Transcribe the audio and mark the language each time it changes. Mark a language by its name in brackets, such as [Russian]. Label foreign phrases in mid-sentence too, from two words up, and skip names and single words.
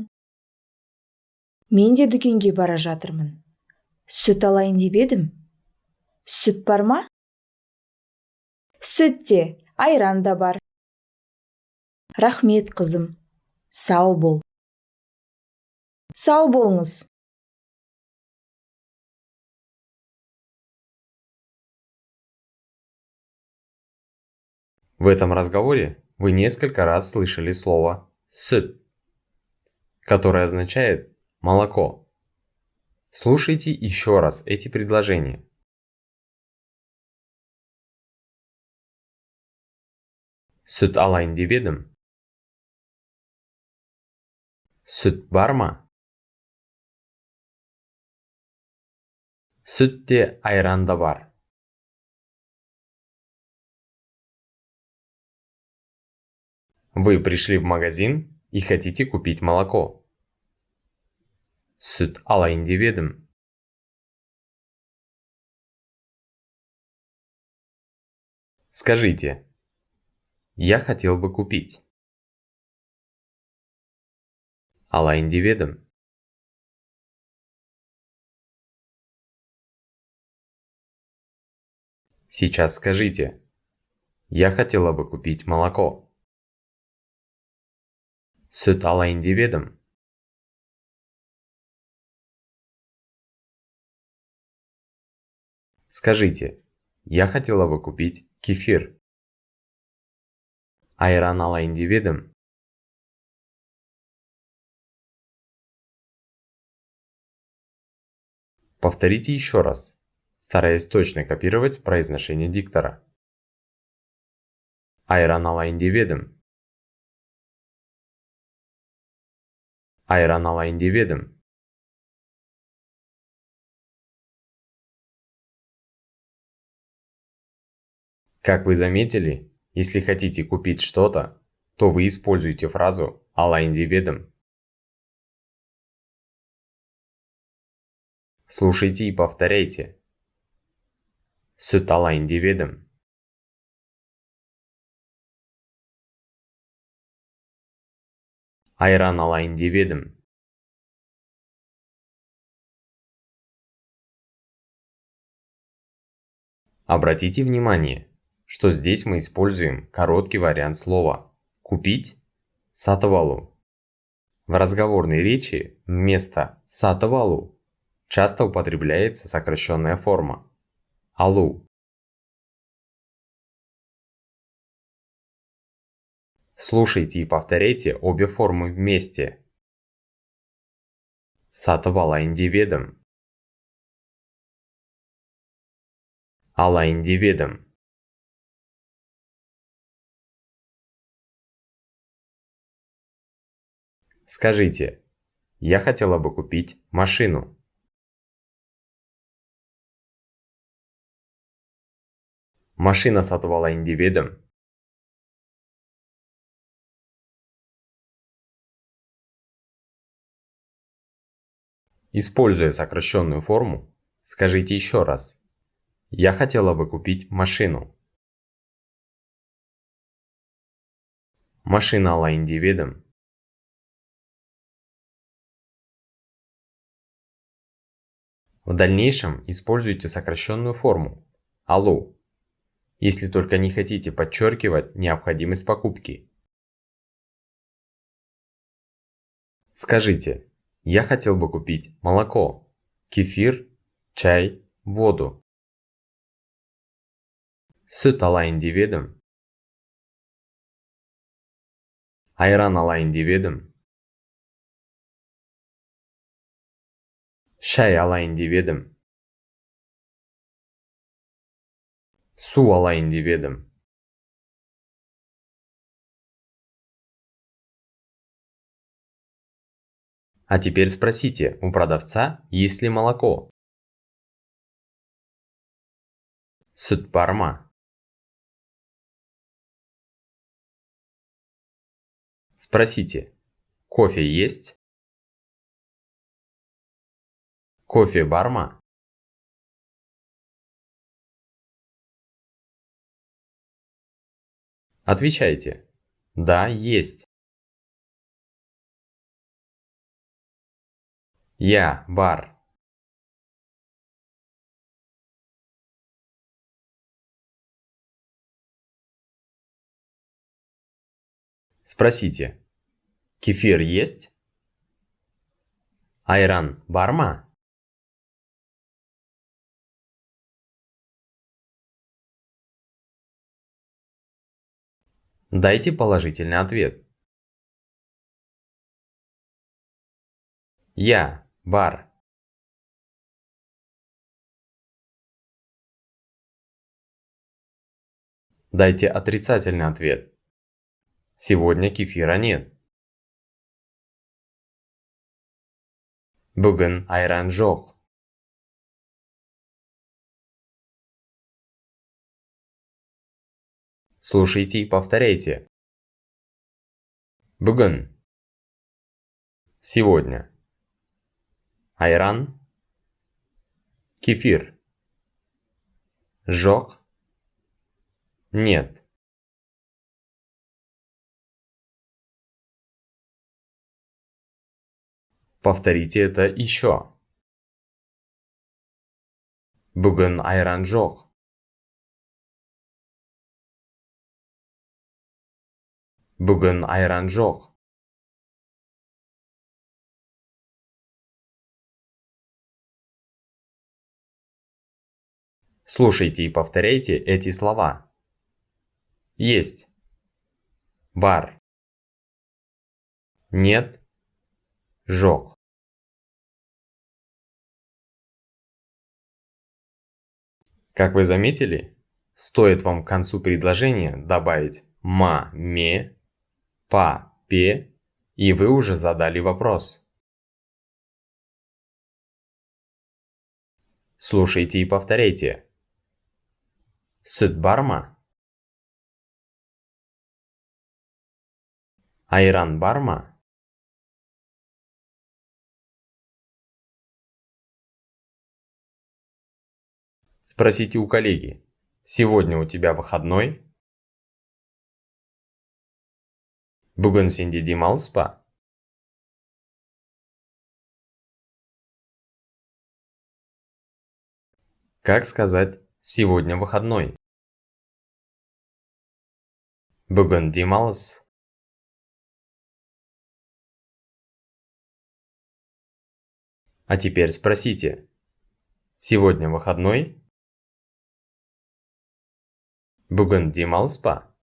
[Kazakh] Мен де дүкенге бара жатырмын. Сүт алайын деп едім. Сүт бар ма? Сүт те, айран да бар. Рахмет, қызым. Сау бол. Сау болыңыз. [Russian] В этом разговоре вы несколько раз слышали слово «сүт», которое означает «молоко». Слушайте еще раз эти предложения. [Kazakh] Сүт алайын деп едім. Сүт бар ма? Сүт те, айран да бар. [Russian] Вы пришли в магазин и хотите купить молоко. [Kazakh] Сүт алайын деп едім. [Russian] Скажите: я хотел бы купить. [Kazakh] Алайын деп едім. [Russian] Сейчас скажите: я хотела бы купить молоко. [Kazakh] Сүт алайын деп едім. [Russian] Скажите: я хотела бы купить кефир. [Kazakh] Айран алайын деп едім. [Russian] Повторите еще раз, стараясь точно копировать произношение диктора. [Kazakh] Айран алайын деп едім. Айран алайын деп едім. [Russian] Как вы заметили, если хотите купить что-то, то вы используете фразу [Kazakh] «алайын деп едім». [Russian] Слушайте и повторяйте. [Kazakh] Сүт алайын деп едім. Айран алайын деп едім. [Russian] Обратите внимание, что здесь мы используем короткий вариант слова «купить» – [Kazakh] «сатып алу». [Russian] В разговорной речи вместо [Kazakh] «сатып алу» [Russian] часто употребляется сокращенная форма «алу». Слушайте и повторяйте обе формы вместе. [Kazakh] Сатып алайын деп едім. Алайын деп едім. [Russian] Скажите: я хотела бы купить машину. [Kazakh] Машина сатып алайын деп едім. [Russian] Используя сокращенную форму, скажите еще раз: я хотела бы купить машину. [Kazakh] Машина алайын деп едім. [Russian] В дальнейшем используйте сокращенную форму «алу», если только не хотите подчеркивать необходимость покупки. Скажите: я хотел бы купить молоко, кефир, чай, воду. [Kazakh] Сүт алайын деп едім. Айран алайын деп едім. Шай алайын деп едім. Су алайын деп едім. [Russian] А теперь спросите у продавца, есть ли молоко. [Kazakh] Сүт бар ма? [Russian] Спросите, кофе есть? [Kazakh] Кофе бар ма? [Russian] Отвечайте. Да, есть. [Kazakh] Я, бар. [Russian] Спросите, кефир есть? [Kazakh] Айран бар ма? [Russian] Дайте положительный ответ. [Kazakh] Я, бар. [Russian] Дайте отрицательный ответ. Сегодня кефира нет. [Kazakh] Бүгін айран жоқ. [Russian] Слушайте и повторяйте. [Kazakh] Бүгін. Сегодня. Айран. Кефир. Жоқ. [Russian] Нет. Повторите это еще. [Kazakh] Бүгін айран жоқ. Бүгін айран жоқ. [Russian] Слушайте и повторяйте эти слова. Есть. Бар. Нет. Жоқ. Как вы заметили, стоит вам к концу предложения добавить [Kazakh] ма, ме, па, пе, [Russian] и вы уже задали вопрос. Слушайте и повторяйте. [Kazakh] Сүт бар ма? Айран бар ма? [Russian] Спросите у коллеги. Сегодня у тебя выходной? [Kazakh] Бүгін сенде демалыс па? [Russian] Как сказать «сегодня выходной»? [Kazakh] Бүгін демалыс. [Russian] А теперь спросите. Сегодня выходной? [Kazakh] Бүгін демалыс па?